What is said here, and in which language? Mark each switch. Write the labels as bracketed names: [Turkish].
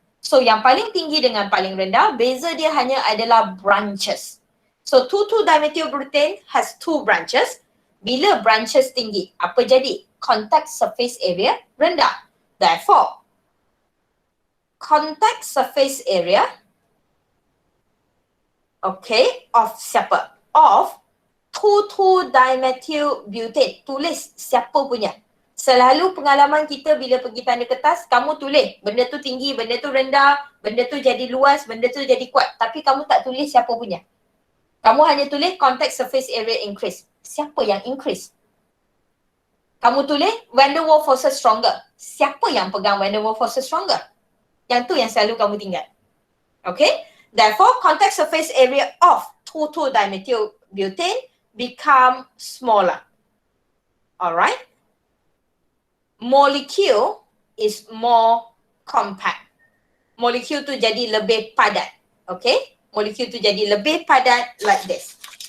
[Malay] So, yang paling tinggi dengan paling rendah, beza dia hanya adalah branches. [English] So, 2,2-dimethyl butane has 2 branches. [Malay] Bila branches tinggi, apa jadi? Contact surface area rendah. [English] Therefore, contact surface area, okay, of [Malay] siapa? [English] Of 2,2-dimethyl butane. [Malay] Tulis siapa punya. Selalu pengalaman kita bila pergi tanda kertas, kamu tulis benda tu tinggi, benda tu rendah, benda tu jadi luas, benda tu jadi kuat. Tapi kamu tak tulis siapa punya. Kamu hanya tulis contact surface area increase. Siapa yang increase? Kamu tulis van der Waals forces stronger. Siapa yang pegang van der Waals forces stronger? Yang tu yang selalu kamu tinggal. Okay? [English] Therefore, contact surface area of 2,2-dimethyl butane become smaller. Alright? Molecule is more compact. [Malay] Molecule tu jadi lebih padat. Okay? Molecule tu jadi lebih padat [English] like this.